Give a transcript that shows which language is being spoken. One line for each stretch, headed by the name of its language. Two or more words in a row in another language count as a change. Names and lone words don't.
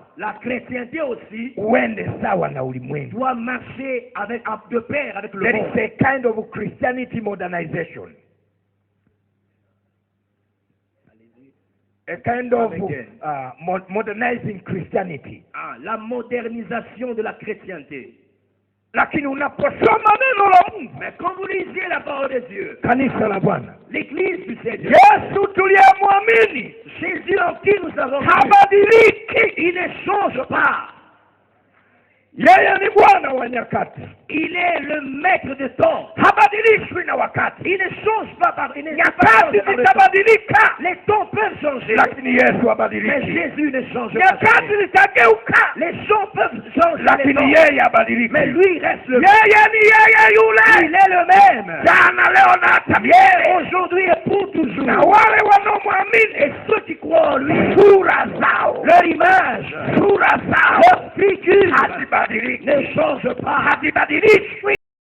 French: La chrétienté aussi
Swahili: uende sawa na ulimwengu.
French: doit marcher de pair avec le
English: There
French: monde.
English: is a kind of Christianity modernization. A kind of modernizing Christianity.
French: La modernisation de la chrétienté.
Swahili: Lakini unaposoma neno la Mungu,
French: Mais quand vous lisez la parole de Dieu,
Swahili: kanisa la Bwana,
French: l'église du Seigneur,
Swahili: Yesu tuliyemwamini
French: Jésus en qui nous avons cru,
Swahili: habadiliki.
French: il ne change pas.
Swahili: Yeye ni Bwana wa nyakati,
French: Il est le maître de temps.
Swahili: habadilishwi na wakati.
French: Il ne change pas par il ne
Swahili: Nyakati
French: par le temps.
Swahili: zitabadilika,
French: Les temps peuvent changer,
Swahili: lakini Yesu
French: mais
Swahili: habadiliki.
French: Jésus ne change pas.
Swahili: Nyakati zitageuka,
French: Les gens peuvent changer, les
Swahili: lakini
French: temps,
Swahili: yeye habadiliki.
French: mais lui reste le même.
Swahili: Yeye ni yeye
French: Il
Swahili: yule
French: est le même.
Swahili: jana, leo na hata milele.
French: Aujourd'hui et pour toujours.
Swahili: Na wale wanaomwamini,
French: Et ceux qui croient en lui,
Swahili: sura zao,
French: leur image,
Swahili: sura zao
French: nature
Swahili: hazibadiliki,
French: ne change pas.
Swahili: hazibadilishwi.